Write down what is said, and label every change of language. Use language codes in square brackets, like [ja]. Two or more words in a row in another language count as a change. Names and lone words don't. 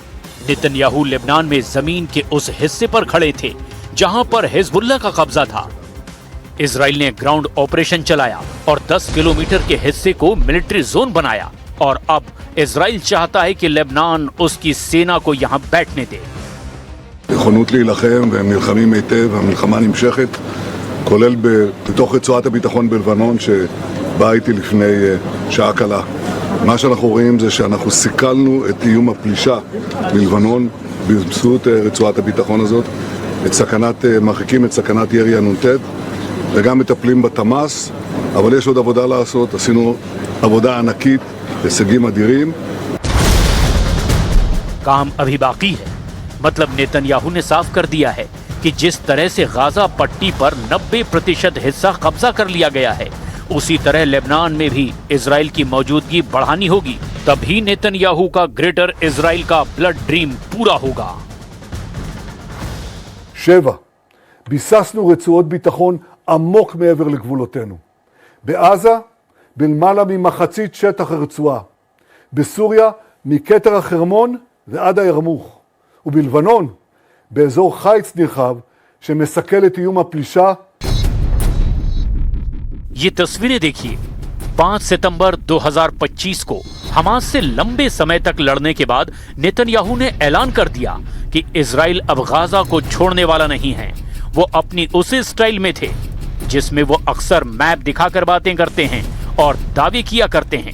[hi] नेतन्याहू लेबनान में जमीन के उस हिस्से पर खड़े थे जहां पर हिजबुल्ला का कब्जा था। इजराइल ने [en] ground operation [hi] चलाया और 10 किलोमीटर के हिस्से को [en] military zone [hi] बनाया और अब इजराइल चाहता है कि लेबनान उसकी सेना को यहां बैठने दे। [he] נכונות להילחם והם נלחמים היטב, המלחמה נמשכת, כולל בתוך רצועת הביטחון בלבנון שבאה איתי לפני שעה קלה. מה שאנחנו רואים זה שאנחנו סיכלנו את איום הפלישה ללבנון באמצעות רצועת הביטחון הזאת, מרחיקים את סכנת ירי הנ"ט וגם מטפלים בתמ"ס, אבל יש עוד עבודה לעשות, עשינו עבודה ענקית, הישגים אדירים. [hi] काम अभी बाकी है। मतलब नेतन्याहू ने साफ कर दिया है कि जिस तरह से गाजा पट्टी पर 90% हिस्सा कब्जा कर लिया गया है, उसी तरह लेबनान में भी इजराइल की मौजूदगी बढ़ानी होगी, तभी नेतन्याहू का ग्रेटर इजराइल का [en] blood dream [hi] पूरा होगा। [he] 7. ביססנו רצועות ביטחון עמוק מעבר לגבולותינו. בעזה, בלמעלה ממחצית שטח הרצועה. בסוריה, מכתר החרמון ועד הירמוך. ובלבנון, באזור חיץ נרחב שמסכל את איום הפלישה. [hi] ये तस्वीरें देखिए। 5 सितंबर 2025 को हमास से लंबे समय तक लड़ने के बाद नेतन्याहू ने ऐलान कर दिया कि इजराइल अब गाजा को छोड़ने वाला नहीं है। वो अपनी उसी स्टाइल में थे जिसमें वो अक्सर मैप दिखाकर बातें करते हैं और दावे किया करते हैं।